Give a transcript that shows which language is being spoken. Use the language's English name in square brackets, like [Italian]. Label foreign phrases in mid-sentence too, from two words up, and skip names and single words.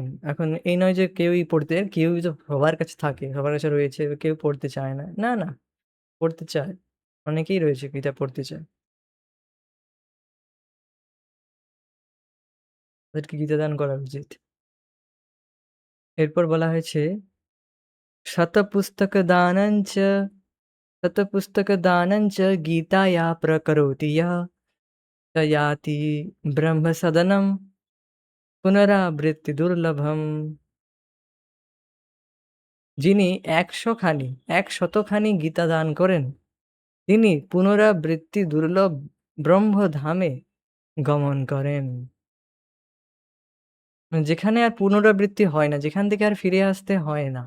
[Bangla] এখন এই নয় যে কেউই তো সবার কাছে থাকে, সবার কাছে রয়েছে, কেউ পড়তে চায় না। না, না, পড়তে চায়। অনেকেই রয়েছে গীতা পড়তে চায়। তাদেরকে গীতা দান করা উচিত। এরপর বলা হয়েছে [Sanskrit] শতপুস্তকদানঞ্চ शतपुस्तकदानञ्च गीताया प्रकरोति यः स याति ब्रह्मसदनं পুনরাবৃত্তিদুর্লভম। [Bangla] যিনি ১০০ খানি ১০০ খানি গীতা দান করেন, তিনি পুনরাবৃত্তি দুর্লভ ব্রহ্মধামে গমন করেন। যেখানে আর পুনরাবৃত্তি হয় না, যেখান থেকে আর ফিরে আসতে হয় না।